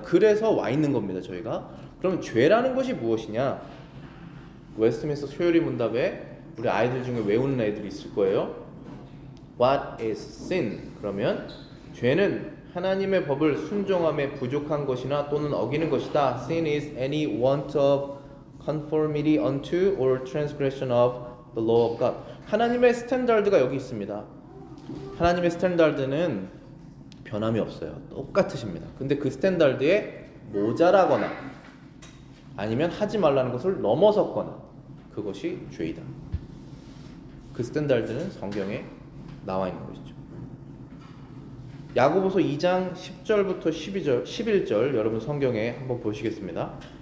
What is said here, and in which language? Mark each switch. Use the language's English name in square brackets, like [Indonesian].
[Korean] 그래서 와 있는 겁니다, 저희가. 그럼 죄라는 것이 무엇이냐? 웨스트민스터 소요리 문답에 우리 아이들 중에 외우는 애들이 있을 거예요. [English] What is sin? [Korean] 그러면 죄는 하나님의 법을 순종함에 부족한 것이나 또는 어기는 것이다. [English] Sin is any want of conformity unto or transgression of the law of God. [Korean] 하나님의 스탠다드가 여기 있습니다. 하나님의 스탠다드는 변함이 없어요. 똑같으십니다. 근데 그 스탠다드에 모자라거나 아니면 하지 말라는 것을 넘어섰거나 그것이 죄이다. 그 스탠다드는 성경에 나와 있는 것이죠. 야고보서 2장 10절부터 11절 여러분 성경에 한번 보시겠습니다.